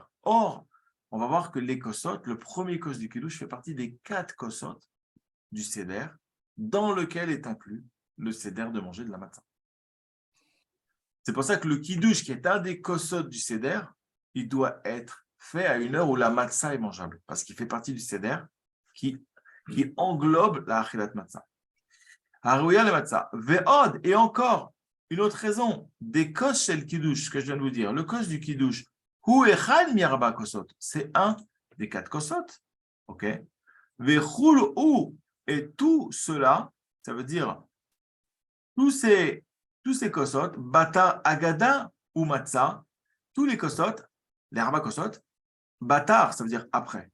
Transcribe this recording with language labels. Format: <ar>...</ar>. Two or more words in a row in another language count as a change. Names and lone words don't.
<fr>Or, on va voir que les kosot, le premier kos du Kiddush, fait partie des 4 kosot du Seder, dans lequel est inclus le Seder de manger de la matzah. C'est pour ça que le Kiddush, qui est un des kosot du Seder, il doit être fait à une heure où la matzah est mangeable, parce qu'il fait partie du Seder qui englobe la</fr> <he>אכילת מצה. הראויה למצה. ועוד,</he> <fr>et encore, une autre raison, des</fr> <he>כוס של קידוש,</he> <fr>que je viens de vous dire, le kos du Kiddush,</fr> <he>הוא אחד מארבע כוסות,</he> <fr>c'est un des 4 kosot, ok?</fr> <he>וכולהו,</he> <fr>et tout cela, ça veut dire, tous ces kosot,</fr> <he>בתר הגדה ומצה,</he> <fr>tous les kosot, les</fr> <he>ארבע כוסות,</he> <fr>batar, ça veut dire après.</fr>